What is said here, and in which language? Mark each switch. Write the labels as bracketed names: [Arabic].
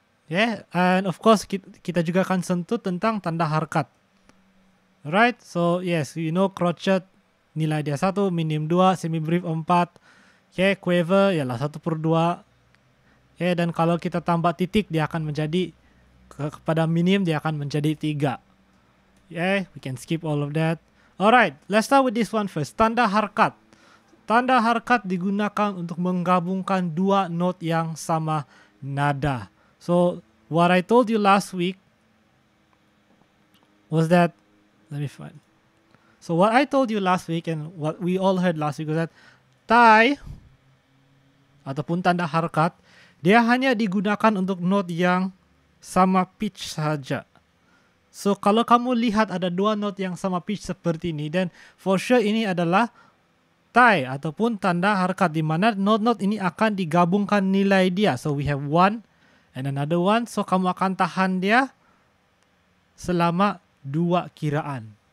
[English] Yeah, and of course [Malay] kita juga akan sentuh tentang tanda harkat. [English] Right, so yes, you know [Malay] crochet nilai dia 1, minim 2, semi brief 4. Okay, quiver ialah 1/2. Okay, dan kalau kita tambah titik dia akan menjadi kepada minim dia akan menjadi 3. [English] Yeah, we can skip all of that. Alright, let's start with this one first. [Malay] Tanda harkat. Tanda harkat digunakan untuk menggabungkan dua not yang sama nada. [English] So, what I told you last week was that, let me find. So, what I told you last week and what we all heard last week was that tie [Malay] ataupun tanda harkat, dia hanya digunakan untuk not yang sama pitch saja. So, kalau kamu lihat ada dua not yang sama pitch seperti ini, [English] then for sure [Malay] ini adalah tie ataupun tanda harkat di mana not-not ini akan digabungkan nilai dia. [English] So we have one and another one. [Malay] So kamu akan tahan dia selama 2 kiraan.